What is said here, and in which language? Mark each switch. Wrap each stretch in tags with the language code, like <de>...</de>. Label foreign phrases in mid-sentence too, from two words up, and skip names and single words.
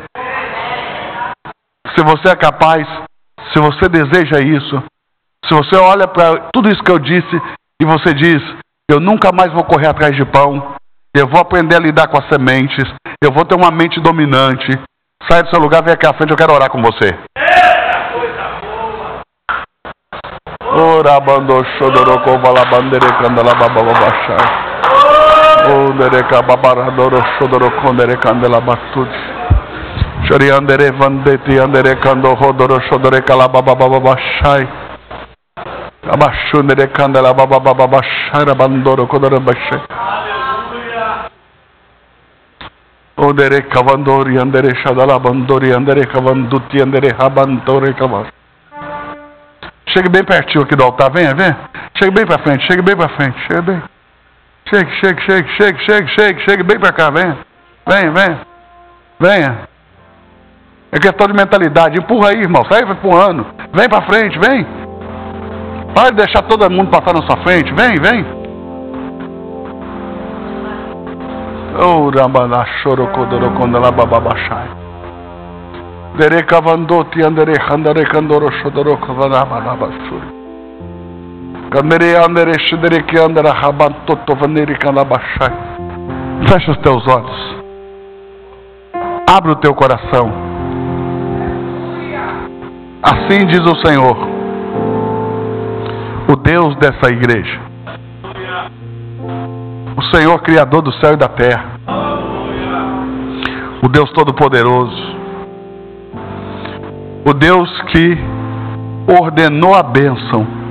<pt>Se você é capaz, se você deseja isso, se você olha para tudo isso que eu disse e você diz, eu nunca mais vou correr atrás de pão, eu vou aprender a lidar com as sementes, eu vou ter uma mente dominante. Sai do seu lugar, vem aqui à frente, eu quero orar com você. Ora bando chodoroko balabandere candela bababashai. O dereka babaradoro chodoroko ndere candela batuti. Chori andere vandeti andere cando rodoro chodoreka la bababashai. Abashundere candela bababashai bandoro kodoro bashai. O dereka vandori andere shadala bandori andere kavanduti andere rabantore kavan. Chegue bem pertinho aqui do altar, venha, venha. Chegue bem para frente, chegue bem para frente, chegue bem. Chegue bem para cá, venha. Venha. É questão de mentalidade, empurra aí, irmão, sai empurrando. Vem para frente, vem. Para de deixar todo mundo passar na sua frente, vem. Oh, Rambana chorokodorokondala bababashai. Dere kavandoti andere handare kandoro shodoro kavanaba basuri. Kandere andere shidere que andara rabantoto vanere kanabashai. Fecha os teus olhos. Abre o teu coração. Assim diz o Senhor, o Deus dessa igreja, o Senhor Criador do céu e da terra, o Deus Todo-Poderoso, o Deus que ordenou a bênção,</pt>